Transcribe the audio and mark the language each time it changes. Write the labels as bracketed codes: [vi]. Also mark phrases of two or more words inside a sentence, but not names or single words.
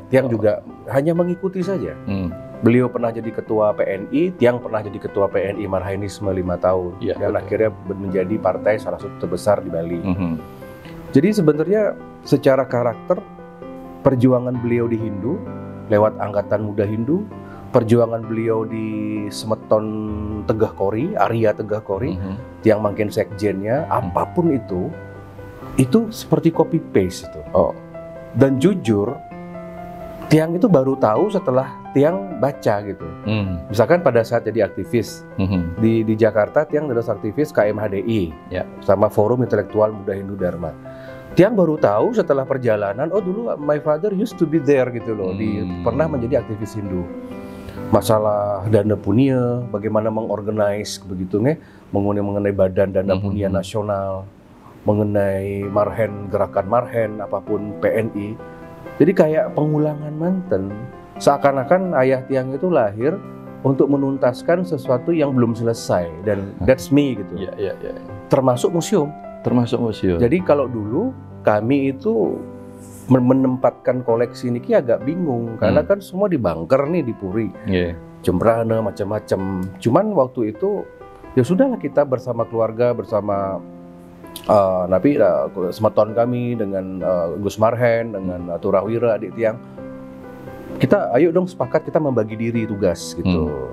[id] Tiang juga hanya mengikuti saja. Beliau pernah jadi ketua PNI, Tiang pernah jadi ketua PNI Marhainisme 5 tahun. Dan akhirnya menjadi partai salah satu terbesar di Bali. Jadi sebenarnya secara karakter, perjuangan beliau di Hindu lewat Angkatan Muda Hindu, perjuangan beliau di Semeton Tegah Kori, Arya Tegah Kori, [ban] Tiang Mangkin [id] sekjennya, apapun itu seperti [en] copy paste [id] itu. Dan jujur, Tiang itu baru tahu setelah Tiang baca gitu. Misalkan pada saat jadi aktivis di Jakarta, Tiang adalah aktivis KMHDI, sama Forum Intelektual Muda Hindu Dharma. Tiang baru tahu setelah perjalanan, oh dulu [en] my father used to be there [id] gitu loh, pernah menjadi aktivis Hindu. Masalah dana punia, bagaimana mengorganize begitu nih, mengenai badan dana punia nasional, mengenai marhen, gerakan marhen, apapun PNI. Jadi kayak pengulangan manten, seakan-akan ayah Tiang itu lahir untuk menuntaskan sesuatu yang belum selesai, dan [en] that's me [id] gitu. Termasuk museum. Jadi kalau dulu kami itu menempatkan koleksi ini agak bingung, karena kan semua di bunker nih di Puri, Jembrana macam-macam. Cuman waktu itu ya sudahlah, kita bersama keluarga, bersama Semeton kami dengan Gus Marhen, dengan Turawira adik Tiang, kita ayo dong sepakat kita membagi diri tugas gitu.